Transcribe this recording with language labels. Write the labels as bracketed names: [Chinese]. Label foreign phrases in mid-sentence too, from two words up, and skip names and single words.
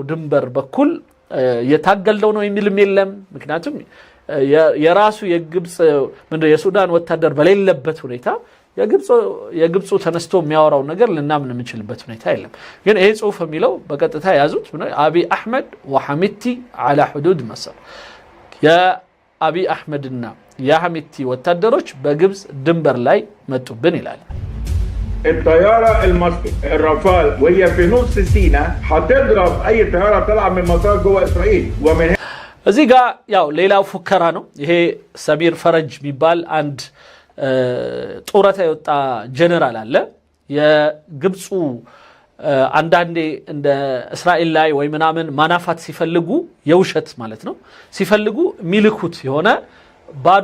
[Amharic] ድንበር በኩል የታገልደው ነው የሚልም የለም ምክንያቱም የራሱ የግብጽ ምንድነው የሱዳን ወታደር በሌለበት ሁኔታ የግብጽ ተነስቶ የሚያወራው ነገር ለናምን የምንችልበት ሁኔታ የለም ግን ይሄ ጽሁፍ የሚለው በቀጥታ ያዙት አቢ አህመድ ወሐሚቲ [Arabic] على حدود مصر [Amharic] የአቢ አህመድና የሐሚቲ ወታደሮች በግብጽ ድንበር ላይ መጡብን ይላል [Arabic] الطيارة المصري الرافال وهي في نص سيناء هتضرب أي طيارة طالعة من مطار جوه إسرائيل ومن [Amharic] እዚህ ጋር ያው ሌላው ፉከራ ነው። ይሄ ሰሚር ፈረጅ የሚባል አንድ ጡረታ የወጣ ጀነራል አለ። የግብፁ አንዳንዴ እንደ እስራኤል ላይ ወይ ምናምን ማናፋት ሲፈልጉ የውሸት ማለት ነው ሲፈልጉ ሚልኩት የሆነ ባዶ